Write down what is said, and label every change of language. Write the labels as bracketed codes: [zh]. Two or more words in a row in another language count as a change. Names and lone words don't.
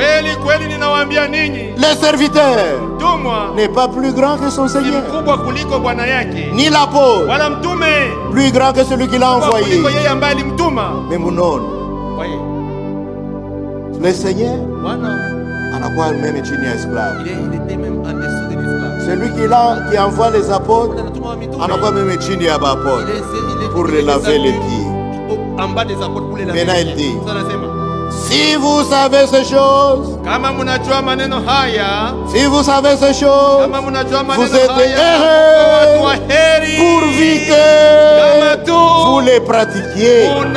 [fr] Le serviteur n'est pas plus grand que son Seigneur. Ni l'apôtre plus grand que celui qui l'a envoyé. Mais mon nom, le Seigneur [sw] anakuwa même chini ya [fr] esclave. Celui qui envoie les apôtres [sw] anakuwa même chini ya [fr] apôtres pour les laver les pieds. Maintenant il dit, si vous savez ces choses, si vous savez ces choses, vous êtes heureux pourvu que vous les pratiquiez.